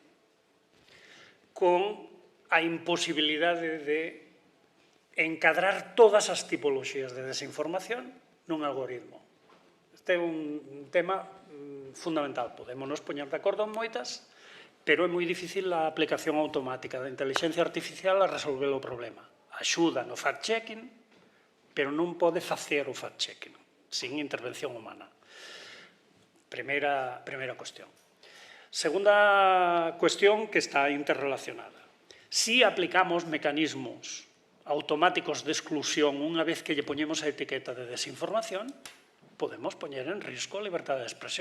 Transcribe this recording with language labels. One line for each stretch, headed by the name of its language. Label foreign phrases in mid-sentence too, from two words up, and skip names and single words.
Galician: con a imposibilidade de encadrar todas as tipoloxías de desinformación nun algoritmo. Este é un tema fundamental. Podémonos poñer de acordo en moitas, pero é moi difícil a aplicación automática da inteligencia artificial a resolver o problema. Axuda no fact-checking, pero non pode facer o fact-checking sin intervención humana. Primeira cuestión. Segunda cuestión que está interrelacionada. Si aplicamos mecanismos automáticos de exclusión unha vez que lle poñemos a etiqueta de desinformación, podemos poñer en risco a liberdade de expresión.